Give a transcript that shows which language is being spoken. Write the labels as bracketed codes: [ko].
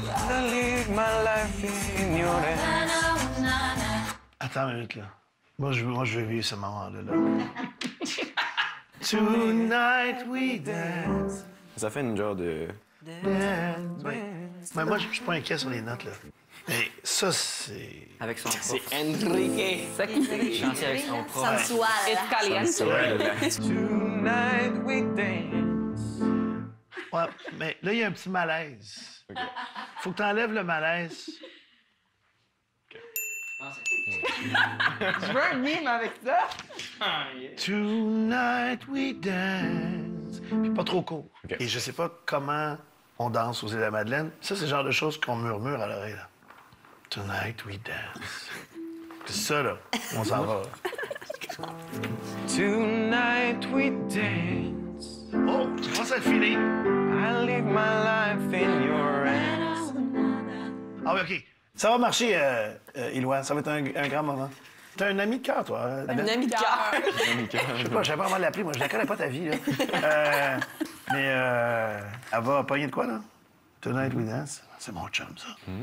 [en] I live my life in your hands. [fr] Attends une minute, là. Moi, je veux vivre ce moment-là. [en] Tonight we dance. [fr] Ça fait une genre de... [en] Dance. [fr] Mais moi, je suis pas inquiet sur les notes, là. Mais ça, c'est... Avec son prof. C'est Enrique. Ça qui fait chanter avec son prof. [en] Sensual. Tonight we dance. [fr] Ouais, mais là, il y a un petit malaise. Okay. Faut que t'enlèves le malaise. Je veux un mime avec ça. [en] Tonight we dance. [fr] Puis pas trop court. Okay. Et je sais pas comment on danse aux îles de la Madeleine. Ça, c'est le genre de choses qu'on murmure à l'oreille, là. [en] Tonight we dance. [fr] C'est ça, là. On s'en va. [en] Tonight we dance. [fr] Oh, tu commences à le filer. [en] I live my life in your hands. [fr] Ah oui, OK. Ça va marcher, Éloi. Ça va être un grand moment. T'as un ami de cœur, toi. Un ami de cœur. Je sais pas, je savais pas comment l'appeler. Moi, je la connais pas, ta vie, là. Mais elle va pogner de quoi, là? [en] Tonight we dance. [fr] C'est mon chum, ça.